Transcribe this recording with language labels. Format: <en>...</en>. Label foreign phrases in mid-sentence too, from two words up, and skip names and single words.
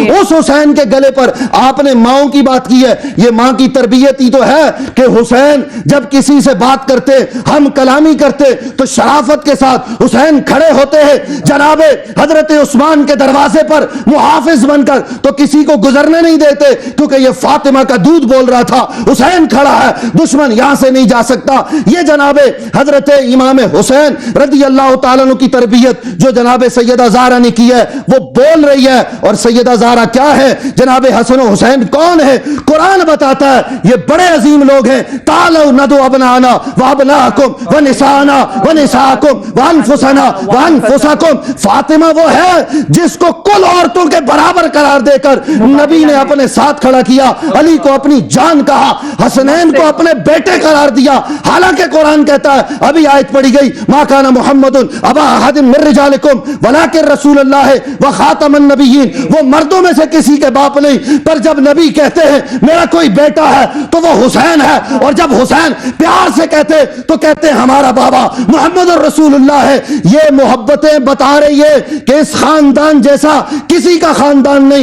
<ur>اس حسین کے گلے پر آپ نے ماؤں کی بات کی ہے. یہ ماں کی تربیت ہی تو ہے کہ حسین جب کسی سے بات کرتے ہم کلامی کرتے تو شرافت کے ساتھ حسین کھڑے ہوتے ہیں. جناب حضرت عثمان کے دروازے پر محافظ بن کر تو کسی کو گزرنے نہیں دیتے کیونکہ یہ فاطمہ کا دودھ بول رہا تھا، حسین کھڑا ہے، دشمن یہاں سے نہیں جا سکتا. یہ جناب جناب حضرت امام حسین</ur> <ar>رضي الله تعالى عنه</ar> <ur>کی تربیت جو جناب سیدہ زہرا نے کی ہے وہ بول رہی ہے. اور سیدہ زہرا کیا ہے، جناب حسن حسین کون ہے، قرآن بتاتا ہے یہ بڑے عظیم لوگ ہیں.</ur> <ar>تعالوا ندع أبناءنا وأبناءكم ونساءنا ونساءكم وأنفسنا وأنفسكم.</ar> <ur>فاطمہ وہ ہے جس کو کل عورتوں کے برابر قرار دے کر نبی نے اپنے ساتھ کھڑا کیا، علی کو اپنی جان کہا، حسنین کو اپنے بیٹے قرار دیا. حالانکہ قرآن کہتا ہے، ابھی آیت پڑھی گئی,</ur> <ar>ما كان محمد أبا أحد من رجالكم ولكن رسول الله وخاتم النبيين.</ar> <ur>وہ مردوں میں سے کسی کے باپ نہیں، پر جب نبی کہتے ہیں میرا کوئی بیٹا ہے تو وہ حسین ہے. اور جب حسین پیار سے کہتے تو کہتے ہمارا بابا محمد رسول اللہ ہے. یہ محبتیں بتا رہی ہے کہ اس خاندان جیسا کسی کا خاندان نہیں.</ur>